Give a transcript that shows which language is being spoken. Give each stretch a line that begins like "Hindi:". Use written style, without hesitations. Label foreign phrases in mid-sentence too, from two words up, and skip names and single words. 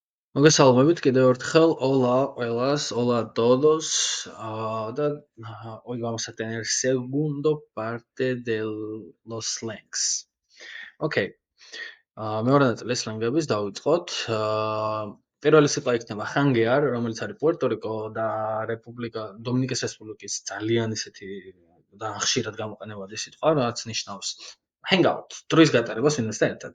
Georgian: მოგესალმებით კიდევ ერთხელ, hola ყველას,
Spanish: hola a todos, და hoy vamos a tener segundo parte de los slangs.
Georgian: Okay. მეორე ნაწილი სლენგების დავიწყოთ. პირველი სიტყვა იქნება ხანგეარ, რომელიც არის პუერტო-რიკო და რესპუბლიკა დომინიკის რესპუბლიკის ძალიან ისეთი და ხშირად გამოყენებადი სიტყვა, რაც ნიშნავს
English: hang out,
Georgian: დროის გატარებას ვინმესთან ერთად.